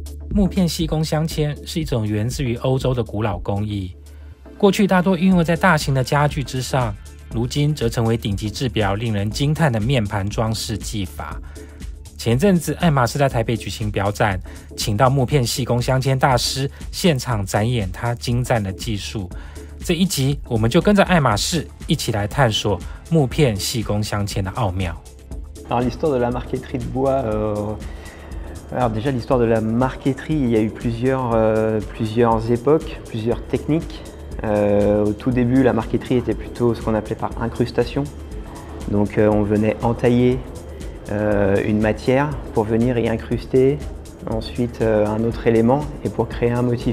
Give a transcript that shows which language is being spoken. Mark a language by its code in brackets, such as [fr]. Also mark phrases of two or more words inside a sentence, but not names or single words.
[zh] 木片细工镶嵌是一种源自于欧洲的古老工艺，过去大多运用在大型的家具之上，如今则成为顶级制表令人惊叹的面盘装饰技法。前阵子爱马仕在台北举行表展，请到木片细工镶嵌大师现场展演他精湛的技术。这一集我们就跟着爱马仕一起来探索木片细工镶嵌的奥妙。 [fr] Alors l'histoire de la marqueterie de bois, alors déjà l'histoire de la marqueterie, il y a eu plusieurs époques, plusieurs techniques. Au tout début, la marqueterie était plutôt ce qu'on appelait par incrustation. Donc on venait entailler une matière pour venir y incruster ensuite un autre élément et pour créer un motif.